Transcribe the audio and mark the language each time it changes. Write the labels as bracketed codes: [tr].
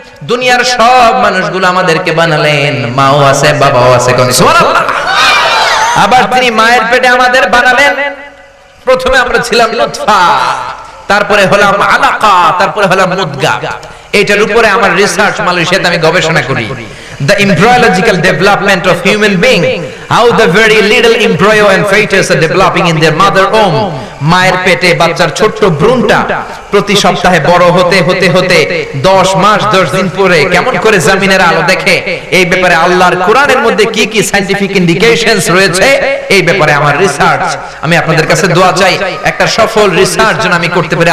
[bn] দুনিয়ার সব মানুষগুলো আমাদেরকে বানালেন, মাও আছে, বাবাও আছে, কোন সুবহানাল্লাহ। আবার তিনি মায়ের পেটে আমাদের বানালেন। প্রথমে আমরা ছিলাম লুৎফা, তারপরে হলাম আলাকা, তারপরে হলাম মুদগা। এটার উপরে আমার রিসার্চ, মালয়েশিয়াতে আমি গবেষণা করি। [en] the embryological development of human being, how the very little embryo and fetus are developing in their mother womb. [bn] মায়ের পেটে বাচ্চার ছোট্ট ভ্রূণটা প্রতি সপ্তাহে বড় হতে হতে হতে 10 মাস 10 দিন পরে কেমন করে জমিনের আলো দেখে, এই ব্যাপারে আল্লাহর কোরআনের মধ্যে কি কি সায়েন্টিফিক ইন্ডিকেশনস রয়েছে, এই ব্যাপারে আমার রিসার্চ, আমি আপনাদের কাছে দোয়া চাই একটা সফল রিসার্চ যেন আমি করতে পারি।